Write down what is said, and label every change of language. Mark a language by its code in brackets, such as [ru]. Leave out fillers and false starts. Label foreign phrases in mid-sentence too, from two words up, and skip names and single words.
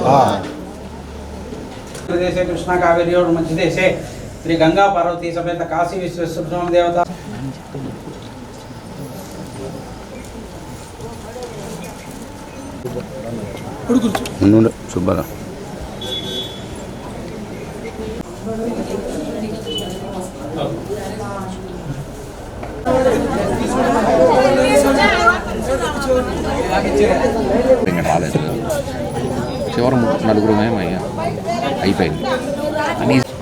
[sa] देशे कृष्णा कावेरी और मध्य देशे श्री गंगा पार्वती समेत काशी विश्वेश्वर देवता [te] సుబ్బారా రాలేదు చివరి నలుగురు మేమయ్యా అయిపోయింది అని